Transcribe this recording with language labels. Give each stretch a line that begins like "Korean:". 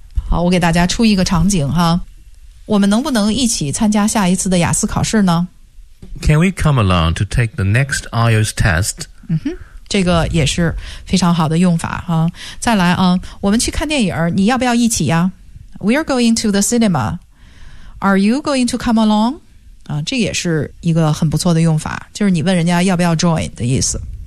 Chinese: 好，我给大家出一个场景哈。我们能不能一起参加下一次的雅思考试呢？
English: Can we come along to take the next IELTS test?
Chinese: 嗯哼，这个也是非常好的用法哈。再来啊，我们去看电影，你要不要一起呀？
English: We are going to the cinema. Are you going to come along?
Chinese: 这也是一个很不错的用法，就是你问人家要不要 join 的意思。